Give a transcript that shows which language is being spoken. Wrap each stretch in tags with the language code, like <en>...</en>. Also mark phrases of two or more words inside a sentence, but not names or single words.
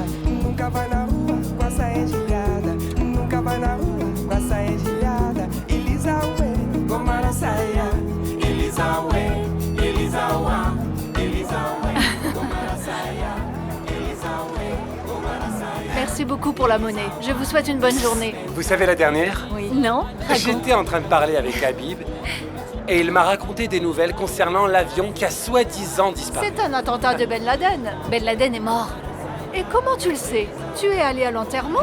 <pt>nunca vai na rua com a saia engelhada, nunca vai na rua com a saia engelhada. Elisa ué, goma na saia. Elisa ué, Elisa uá, Elisa ué, goma na saia. Elisa ué, goma na saia.</pt> <fr>Merci beaucoup pour la monnaie. Je vous souhaite une bonne journée. Vous savez la dernière? Oui. Non? J'étais en train de parler avec Habib et il m'a raconté des nouvelles concernant l'avion qui a soi-disant disparu. C'est un attentat de Ben Laden. Ben Laden est mort. Et comment tu le sais? Tu es allé à l'enterrement?</fr>